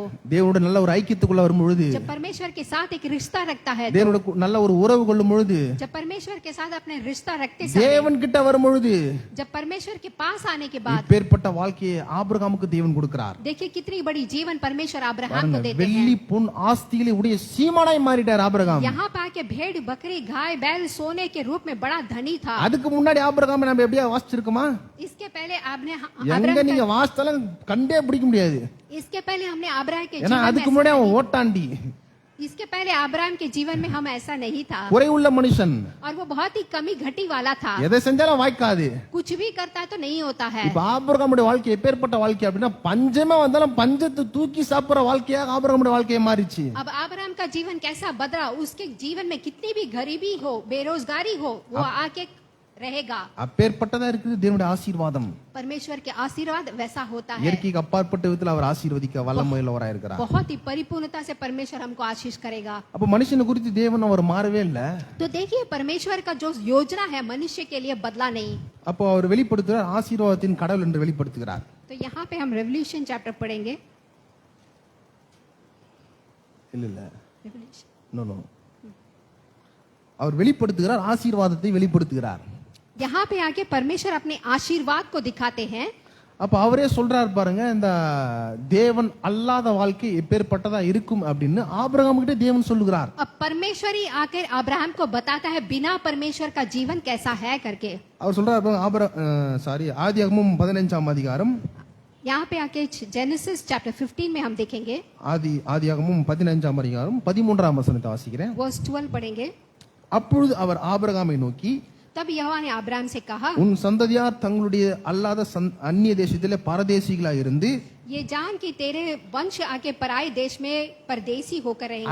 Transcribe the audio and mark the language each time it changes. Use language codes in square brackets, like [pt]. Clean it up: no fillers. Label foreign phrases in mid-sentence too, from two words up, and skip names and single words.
[ta] தேவனோட நல்ல ஒரு ஐக்கியத்துக்குள்ள வரும்பொழுது, [hi] जब परमेश्वर के साथ एक रिश्ता रखता है तो [ta] தேவனோட நல்ல ஒரு உறவு கொள்ளும் பொழுது, [hi] जब परमेश्वर के साथ अपने रिश्ता रखते समय, [ta] தேவன் கிட்ட வரும்பொழுது [hi] जब परमेश्वर के पास आने के बाद [ta] இப்பேற்பட்ட வாழ்க்கையை ஆபிரகாமுக்கு தேவன் கொடுக்கிறார். [hi] देखिए कितनी बड़ी जीवन परमेश्वर अब्राहम को [ta] பாருங்க, [hi] देते [ta] வெள்ளி [hi] हैं। [ta] பொன் ஆஸ்தியிலே உடைய சீமானாய் மாறிட்டார் ஆபிரகாம். [hi] यहाँ पे आके भेड़ बकरी गाय बैल सोने के रूप में बड़ा धनी था। [ta] அதுக்கு முன்னாடி ஆபிரகாம் நம்ம எப்படியா வாசிச்சிருக்கோமா? [hi] इसके पहले आपने [ta] எங்க நீங்க வாசித்தாலும் கண்டே பிடிக்க முடியாது. [hi] इसके पहले हमने अब्राहम के [ta] ஏன்னா [hi] जीवन [ta] அதுக்கு [hi] में [ta] முன்னாடி அவன் ஓட்டாண்டி, [hi] इसके पहले अब्राहम के जीवन में हम ऐसा नहीं था [ta] குறைவுள்ள மனுஷன், [hi] और वो बहुत ही कमी घटी वाला था। [ta] எதை செஞ்சாலும் வாய்க்காது. [hi] कुछ भी करता तो नहीं होता है। [ta] இப்ப ஆபிரகாமுடைய வாழ்க்கை எப்பேற்பட்ட வாழ்க்கை அப்படின்னா, பஞ்சமே வந்தாலும் பஞ்சத்தை தூக்கி சாப்பிடுற வாழ்க்கையாக ஆபிரகாமுடைய வாழ்க்கையை மாறிச்சு. [hi] अब अब्राहम का जीवन कैसा बदला, उसके जीवन में कितनी भी गरीबी हो बेरोजगारी हो वो आके रहेगा। [ta] அப்பேற்பட்டதா இருக்குது தேவனுடைய ஆசீர்வாதம். [hi] परमेश्वर के आशीर्वाद वैसा होता है। [ta] இயற்கைக்கு அப்பாற்பட்ட விதத்தில் அவர் ஆசீர்வதிக்க வல்லமையுள்ளவராக இருக்கிறார். [hi] बहुत ही परिपूर्णता से परमेश्वर हमको आशीष करेगा। [ta] அப்ப மனுஷனை குறித்து தேவன் அவர் மாறவே இல்ல. [hi] तो देखिए परमेश्वर का जो योजना है मनुष्य के लिए बदला नहीं। [ta] அப்போ அவர் வெளிப்படுத்துகிறார், ஆசீர்வாதத்தின் கடவுள் என்று வெளிப்படுத்துகிறார். [hi] तो यहाँ पे हम [en] revelation chapter [hi] पढ़ेंगे। [ta] இல்ல இல்ல [en] no no [ta] அவர் வெளிப்படுத்துகிறார், ஆசீர்வாதத்தை வெளிப்படுத்துகிறார். [hi] यहाँ पे आके परमेश्वर अपने आशीर्वाद को दिखाते हैं। [ta] அப்ப அவரே சொல்றார் பாருங்க, இந்த தேவன் அல்லாத வாழ்க்கை எப்பேற்பட்டதா இருக்கும் அப்படின்னு ஆபிரகாம் கிட்ட தேவன் சொல்லுகிறார். [hi] अब परमेश्वर ही आकर अब्राहम को बताता है बिना परमेश्वर का जीवन कैसा है करके। [ta] அவர் சொல்றார் பாருங்க, ஆதியாகமம் 15ஆம் அதிகாரம், [hi] यहाँ पे आके [en] Genesis chapter [hi] 15 में हम देखेंगे, [ta] ஆதியாகமம் 15ஆம் அதிகாரம் 13ஆம் வசனத்தை வாசிக்கிறேன். [hi] वर्स 12 पढ़ेंगे। [ta] அப்பொழுது அவர் ஆபிரகாமை நோக்கி, [hi] तब यहोवा ने अब्राहम से कहा, [ta] உன் சந்ததியார் தங்களுடைய அல்லாத அந்நிய தேசத்திலே பரதேசிகளா இருந்து [hi] ये जान कि तेरे वंश आके पराये देश में परदेसी होकर रहेंगे